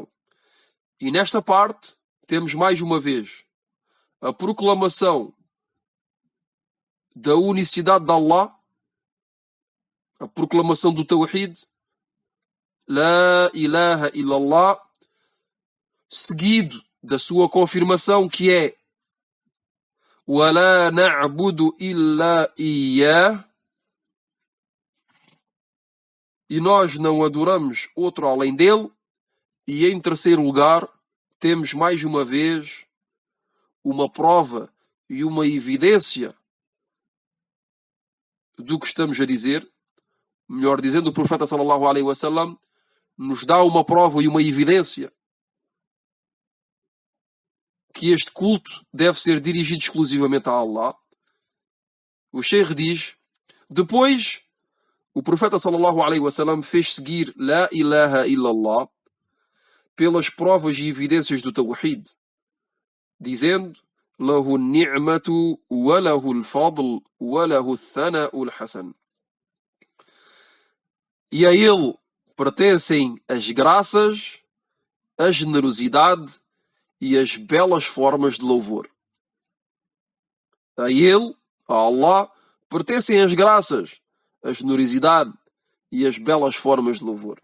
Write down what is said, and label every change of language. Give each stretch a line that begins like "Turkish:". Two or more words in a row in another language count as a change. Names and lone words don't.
Portuguese: E nesta parte temos mais uma vez a proclamação da unicidade de Allah, a proclamação do Tawhid,
Arabic: لا إله إلا الله,
Portuguese: seguido da sua confirmação que é
Arabic: ولا نعبد إلا إياه,
Portuguese: e nós não adoramos outro além dele. E em terceiro lugar, temos mais uma vez uma prova e uma evidência do que estamos a dizer. Melhor dizendo, o profeta
Arabic: صلى الله عليه وسلم
Portuguese: nos dá uma prova e uma evidência que este culto deve ser dirigido exclusivamente a Allah. O Sheikh diz, depois o profeta
Arabic: صلى الله عليه وسلم
Portuguese: fez seguir
Arabic: لا إله إلا الله
Portuguese: pelas provas e evidências do Tawhid, dizendo
Arabic: له النعمة وله الفضل وله الثناء الحسن.
Portuguese: E a ele pertencem as graças, a generosidade e as belas formas de louvor. A ele, a Allah, pertencem as graças, a generosidade e as belas formas de louvor.